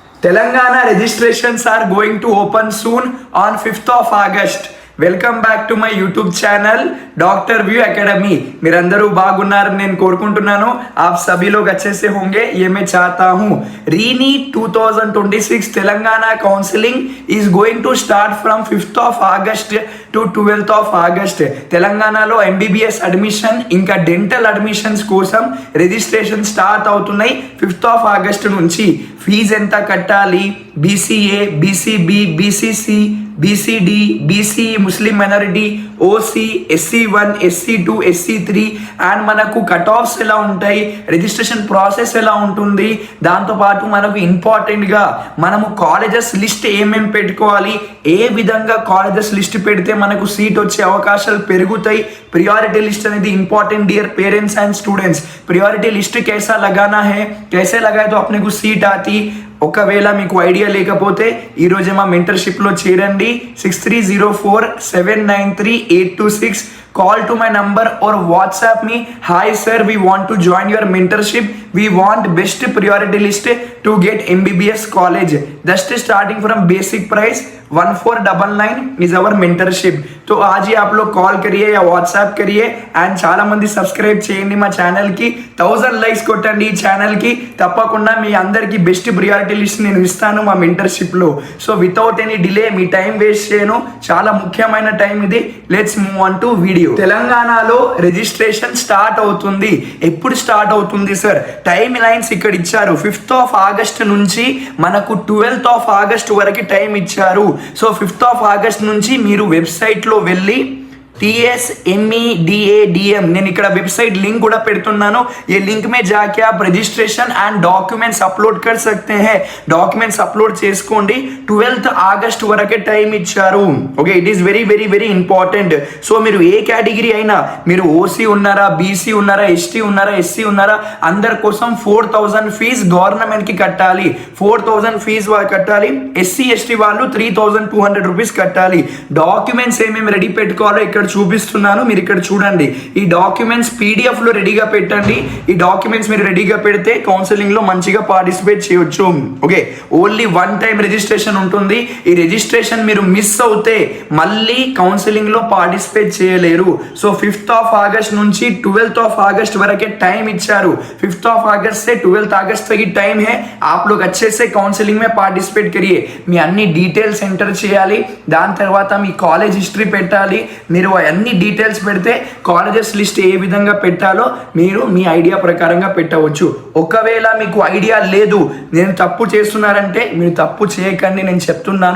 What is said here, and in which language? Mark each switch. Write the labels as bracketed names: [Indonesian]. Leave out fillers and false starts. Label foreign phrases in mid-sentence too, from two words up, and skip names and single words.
[English] Telangana registrations are going to open soon on 5th of August. welcome back to my YouTube channel डॉक्टर व्यू एकेडमी। [Telugu] మీరందరూ బాగున్నారని నేను కోరుకుంటున్నాను। [Hindi] आप सभी लोग अच्छे से होंगे ये मैं चाहता हूँ। [English] ReNEET 2026 Telangana counselling is going to start from 5th of August to 12th of August। [Telugu] తెలంగాణలో [English] MBBS admission [Telugu] ఇంకా [English] dental admissions [Telugu] కోసం [English] registration start [Telugu] అవుతున్నాయి [English] 5th of August [Telugu] నుంచి। ఫీజు ఎంత కట్టాలి, బీసీఏ, బీసీబీ, బీసీసీ, బీసీడి, బీసీ, ముస్లిం మైనారిటీ, ఓసీ, SC1, SC2, SC3 అండ్ మనకు [English] cut offs [Telugu] ఎలా ఉంటాయి, [English] registration process [Telugu] ఎలా ఉంటుంది, దాంతోపాటు మనకు ఇంపార్టెంట్గా మనము [English] colleges list [Telugu] ఏమేమి పెట్టుకోవాలి, ఏ విధంగా [English] colleges list [Telugu] పెడితే మనకు సీట్ వచ్చే అవకాశాలు పెరుగుతాయి, [English] priority list [Telugu] అనేది [English] important dear parents and students. priority list [Hindi] कैसा लगाना है, कैसे लगाए तो अपने को सीट आती। [Telugu] ఒకవేళ మీకు ఐడియా లేకపోతే ఈరోజే మా మెంటర్షిప్లో చేరండి। [English] 6304793826 call to my number or WhatsApp me, hi sir, we want to join your mentorship, we want best priority list to get MBBS college, just starting from basic price 1499 is our mentorship। [Hindi] तो आज ही आप लोग कॉल करिए या व्हाट्सएप करिए [Telugu] అండ్ చాలా మంది సబ్స్క్రైబ్ చేయండి మా ఛానల్కి, 1000 లైక్స్ కొట్టండి ఈ ఛానల్కి। తప్పకుండా మీ అందరికీ [English] best priority list [Telugu] నేను ఇస్తాను మా మెంటర్షిప్లో। [English] so without any delay, [Telugu] మీ [English] time waste [Telugu] చేయను, చాలా ముఖ్యమైన టైం ఇది। [English] let's move on to video. [Telugu] తెలంగాణలో [English] registration start [Telugu] అవుతుంది। ఎప్పుడు స్టార్ట్ అవుతుంది సార్? [English] time lines [Telugu] ఇక్కడ ఇచ్చారు। [English] 5th of August [Telugu] నుంచి మనకు [English] 12th of August [Telugu] వరకు టైం ఇచ్చారు। సో [English] 5th of August [Telugu] నుంచి మీరు వెబ్సైట్లో వెళ్ళి TSMEDADM, నేను ఇక్కడ [English] website link [Telugu] కూడా పెడుతున్నాను। [Hindi] ये लिंक में जाके आप [English] registration and documents upload [Hindi] कर सकते हैं। [English] documents upload [Telugu] చేసుకోండి। [English] 12th August [Telugu] వరకే టైం ఇచ్చారు। ఓకే, [English] it is very very very important. [Telugu] సో మీరు ఏ కేటగిరీ అయినా, మీరు ఓసీ ఉన్నారా, బీసీ ఉన్నారా, ఎస్టీ ఉన్నారా, ఎస్సీ ఉన్నారా, అందరి కోసం 4000 [English] fee governmentకి [Telugu] కట్టాలి। 4000 ఫీజ్ కట్టాలి। ఎస్సీ ఎస్టీ వాళ్ళు 3200 రూపీస్ కట్టాలి। డాక్యుమెంట్స్ ఏమేమి రెడీ పెట్టుకోవాలో ఇక్కడ చూపిస్తున్నాను, మీరు ఇక్కడ చూడండి। ఈ డాక్యుమెంట్స్ PDF లో రెడీగా పెట్టండి। ఈ డాక్యుమెంట్స్ మీరు రెడీగా పెడితే కౌన్సిలింగ్ లో మంచిగా పార్టిసిపేట్ చేయొచ్చు। ఓకే, [English] only 1 time registration [Telugu] ఉంటుంది। ఈ రిజిస్ట్రేషన్ మీరు మిస్ అవుతే మళ్ళీ కౌన్సిలింగ్ లో పార్టిసిపేట్ చేయలేరు। సో [English] 5th of August [Telugu] నుంచి [English] 12th of August [Telugu] వరకే టైం ఇచ్చారు। [English] 5th of August [Hindi] से [English] 12th August [Hindi] तक ही टाइम है। आप लोग अच्छे से काउंसलिंग में पार्टिसिपेट करिए। [Telugu] మీ అన్ని [English] details enter [Telugu] చేయాలి, దాని తర్వాత మీ [English] college history [Telugu] పెట్టాలి। మీరు అన్ని డీటెయిల్స్ పెడితే [English] colleges list [Telugu] ఏ విధంగా పెట్టాలో మీరు మీ ఐడియా ప్రకారంగా పెట్టవచ్చు। ఒకవేళ మీకు ఐడియా లేదు, నేను తప్పు చేస్తున్నారంటే మీరు తప్పు చేయకండి, నేను చెప్తున్నాను।